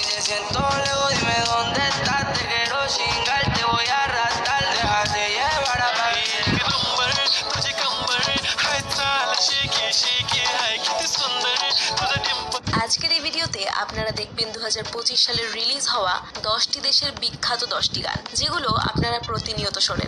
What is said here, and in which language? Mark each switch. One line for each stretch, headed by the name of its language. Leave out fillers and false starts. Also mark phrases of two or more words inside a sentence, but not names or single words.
Spanish: siento lejos, dime dónde estás. Te quiero chingar, te voy a arrastrar. Déjate llevar a
Bangla: আজকের এই ভিডিওতে আপনারা দেখবেন 2025 সালে রিলিজ হওয়া 10টি দেশের বিখ্যাত 10টি গান, যেগুলো আপনারা প্রতিনিয়ত শোনেন।